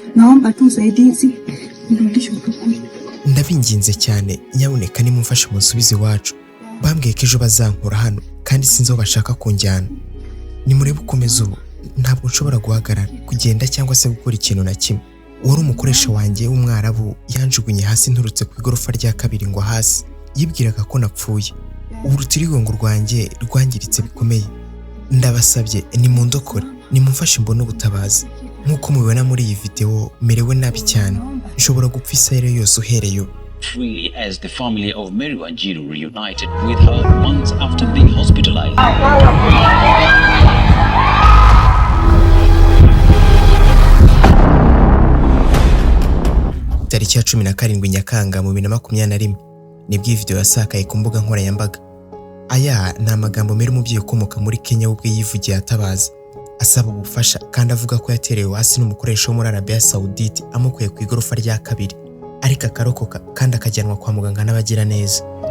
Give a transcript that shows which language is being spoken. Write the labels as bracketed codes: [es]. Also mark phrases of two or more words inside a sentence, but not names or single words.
[sw] naomba tu usaidizi nirudishwe kwetu. [rw] Ndabinginze cyane nyabuneka nimumfashe munsubize iwacu. Bambwiye ko ejo bazankura hano kandi sinzi aho bashaka kunjyana. Nimurebe ukomeza ubu ntabwo nshobora guhagarara kugenda cyangwa se gukora ikintu na kimwe. Wari umukoresha wanjye w'umwarabu yanjugunye hasi nturutse ku igorofa rya kabiri ngo hasi. Yibwiraga ko napfuye. Ubu urutirigongo rwanjye rwangiritse bikomeye. Ndabasabye nimundokore nimumfashe mbone ubutabazi. Nkuko mubibona muri iyi video merewe nabi cyane. Nshobora gupfa isaha yose uhereye ubu. [en] Freely as the family of Mary Wanjiru reunited with her months after being hospitalized. [rw] Tariki ya 17 Nyakanga mu 2021 nibwo iyi video yasakaye ku mbuga nkoranyambaga. Aya ni amagambo Mary umubyeyi ukomoka muri Kenya ubwe yivugiye atabaza asaba ubufasha kandi avuga ko yaterewe hasi n'umukoresha wo muri Arabia Saudite amukuye ku igorofa rya kabiri ariko akarokoka kandi akajyanwa kwa muganga n'abagira neza.